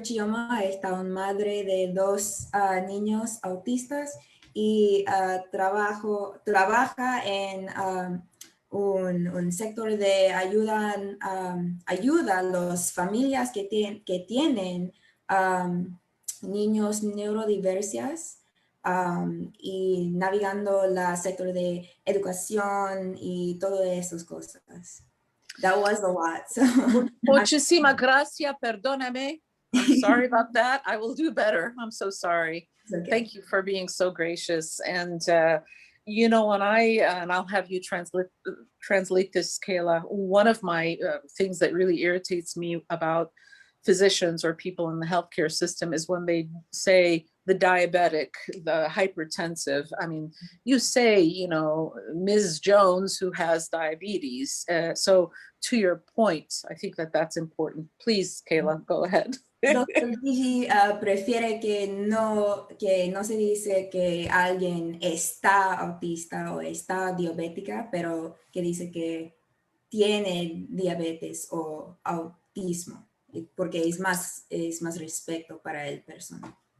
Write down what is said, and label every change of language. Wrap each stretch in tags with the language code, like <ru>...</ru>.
<es>Chioma está una madre de dos niños autistas y trabaja en un sector de ayuda a las familias que tienen niños neurodiversos y navegando el sector de educación y todas esas cosas.</es> <en>That was a lot. So.</en> <es>Muchísimas gracias, perdóname.</es> <en>I'm sorry about that. I will do better. I'm so sorry. Okay. Thank you for being so gracious. And you know, when and I'll have you translate this, Kayla. One of my things that really irritates me about physicians or people in the healthcare system is when they say the diabetic, the hypertensive. I mean, you say, you know, Ms. Jones who has diabetes. So to your point, I think that that's important. Please, Kayla, go ahead. Dr.</en> <es>Gigi prefiere que no se dice que alguien está autista o está diabética, pero que dice que tiene diabetes o autismo, porque es más respeto para el persona.</es>